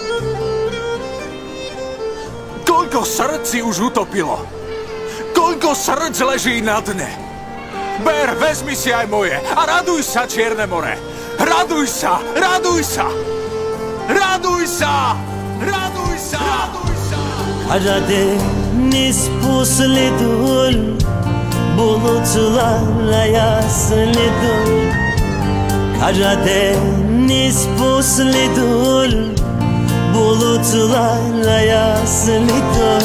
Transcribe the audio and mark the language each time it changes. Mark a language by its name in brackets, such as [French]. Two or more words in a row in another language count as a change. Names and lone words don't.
[Slovak] Koľko srdc si už utopilo? Koľko srdc leží na dne? Ber, vezmi si aj moje a raduj sa, Čierne more! Raduj sa, raduj sa! Raduj sa! Raduj sa! Raduj sa! [Turkish] Karadeniz pusludur, bulutlarla yaslıdır. Karadeniz pusludur, bulutlarla yaslıdır.